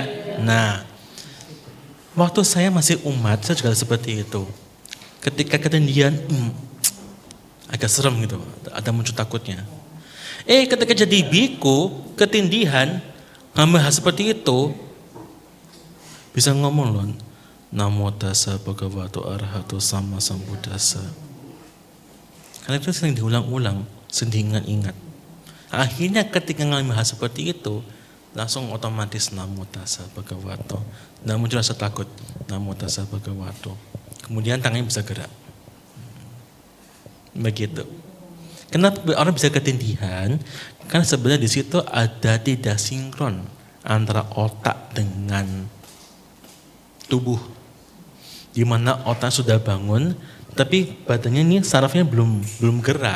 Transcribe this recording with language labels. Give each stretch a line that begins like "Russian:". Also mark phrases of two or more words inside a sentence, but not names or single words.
Indonesian: Nah, waktu saya masih umat, saya juga seperti itu. Ketika ketindihan, agak serem gitu, ada muncul takutnya. Ketika jadi biku, ketindihan, ngambil hal seperti itu, bisa ngomong loh,
Pali: Namo tassa bhagavato arahato sama sambuddhassa.
Indonesian: Karena itu sering diulang-ulang, sering diingat-ingat. Akhirnya ketika ngalami hal seperti itu, langsung otomatis
Pali: Namo tassa bhagavato.
Indonesian: Nggak muncul rasa takut,
Pali: Namo tassa bhagavato.
Indonesian: Kemudian tangannya bisa gerak. Begitu. Kenapa orang bisa ketindihan? Karena sebenarnya di situ ada tidak sinkron antara otak dengan tubuh. Di mana otak sudah bangun, tapi badannya ini sarafnya belum gerak.